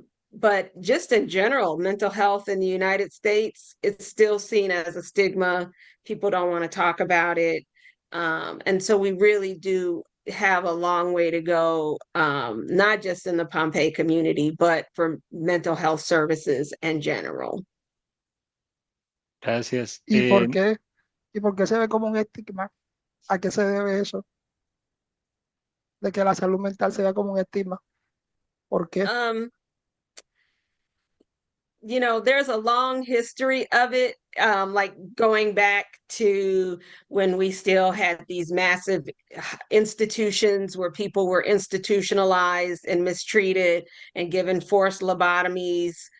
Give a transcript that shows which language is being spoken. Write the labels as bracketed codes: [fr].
[en] But just in general, mental health in the United States, it's still seen as a stigma. People don't want to talk about it. And so we really do have a long way to go, not just in the Pompeii community, but for mental health services in general. [es] Gracias. ¿Y y por qué se ve como un estigma? ¿A qué se debe eso? De que la salud mental se vea como un estigma. ¿Por qué? [en] There's a long history of it, like going back to when we still had these massive institutions where people were institutionalized and mistreated and given forced lobotomies.